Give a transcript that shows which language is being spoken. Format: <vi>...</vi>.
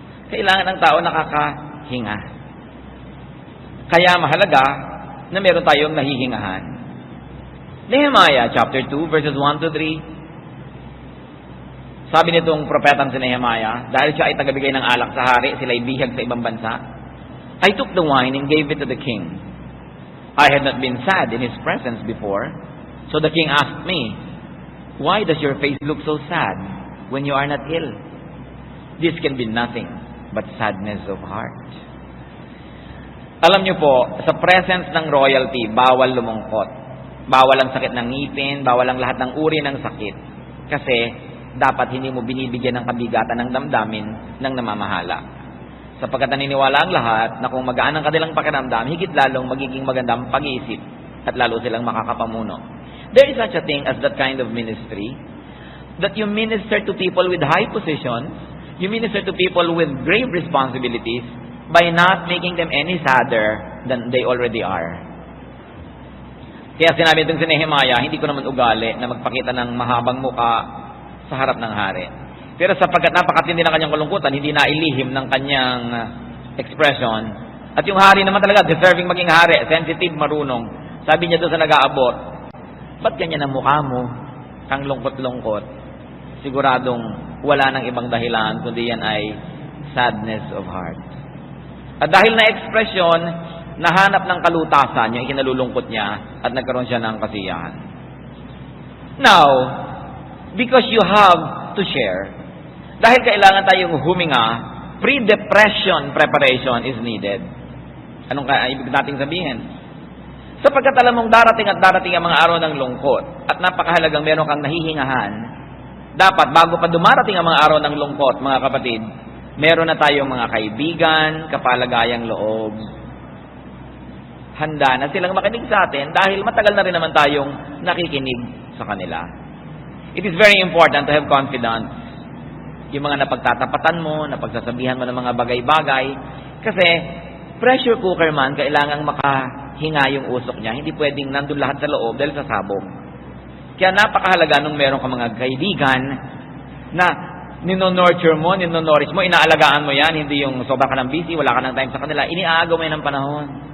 <tl>Kailangan ng tao nakakahinga. Kaya mahalaga na meron tayong nahihingahan.</tl> <en>Nehemiah chapter 2 verses 1 to 3.</en> <tl>Sabi nitong propetang si Nehemiah, dahil siya ay tagabigay ng alak sa hari, sila ay bihag sa ibang bansa.</tl> <en>I took the wine and gave it to the king. I had not been sad in his presence before. So the king asked me, why does your face look so sad when you are not ill? This can be nothing but sadness of heart.</en> <tl>Alam niyo po, sa presence ng royalty, bawal lumungkot. Bawal ang sakit ng ngipin, bawal ang lahat ng uri ng sakit. Kasi dapat hindi mo binibigyan ng kabigatan ng damdamin ng namamahala. Sapagkat naniniwala ang lahat na kung magaan ang kanilang pakiramdam, higit lalong magiging magandang pag-iisip at lalo silang makakapamuno.</tl> <en>There is such a thing as that kind of ministry, that you minister to people with high positions, you minister to people with grave responsibilities by not making them any sadder than they already are.</en> <tl>Kaya sinabi itong si Nehemiah, hindi ko naman ugali na magpakita ng mahabang muka sa harap ng hari. Pero sapagkat napakatindi ng kanyang kalungkutan, hindi nailihim ng kanyang expression. At yung hari naman talaga, deserving maging hari, sensitive, marunong. Sabi niya doon sa nag-aabot, ba't ganyan ang mukha mo? Kang lungkot-lungkot. Siguradong wala nang ibang dahilan, kundi yan ay</tl> <en>sadness of heart.</en> <tl>At dahil na expression, nahanap ng kalutasan yung ikinalulungkot niya at nagkaroon siya ng kasiyahan.</tl> <en>Now, because you have to share,</en> <tl>dahil kailangan tayong huminga,</tl> <en>pre-depression preparation is needed.</en> <tl>Anong ibig nating sabihin? Sapagkat alam mong darating at darating ang mga araw ng lungkot at napakahalagang meron kang nahihingahan, dapat bago pa dumarating ang mga araw ng lungkot, mga kapatid, meron na tayong mga kaibigan, kapalagayang loob. Handa na silang makinig sa atin dahil matagal na rin naman tayong nakikinig sa kanila.</tl> <en>It is very important to have confidence.</en> <tl>Yung mga napagtatapatan mo, napagsasabihan mo ng mga bagay-bagay. Kasi, pressure cooker man, kailangang makahinga yung usok niya. Hindi pwedeng nandun lahat sa loob dahil sa sabog. Kaya napakahalaga nung meron ka mga kaibigan na nino-nurture mo, nino-nourish mo, inaalagaan mo yan, hindi yung sobra ka ng busy, wala ka ng time sa kanila, iniaagaw mo yan ng panahon.</tl>